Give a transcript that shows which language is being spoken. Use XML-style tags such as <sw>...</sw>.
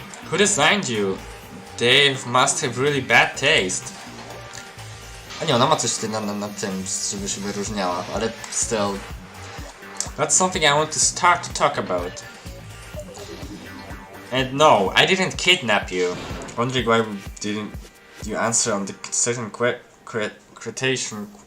<en>Who designed you? Dave must have really bad taste.</en> <pl>A nie, ona ma coś na tym, żeby się wyróżniała, ale still.</pl> <en>That's something I want to start to talk about. And no, I didn't kidnap you. Wondering why didn't you answer on the certain question.</en>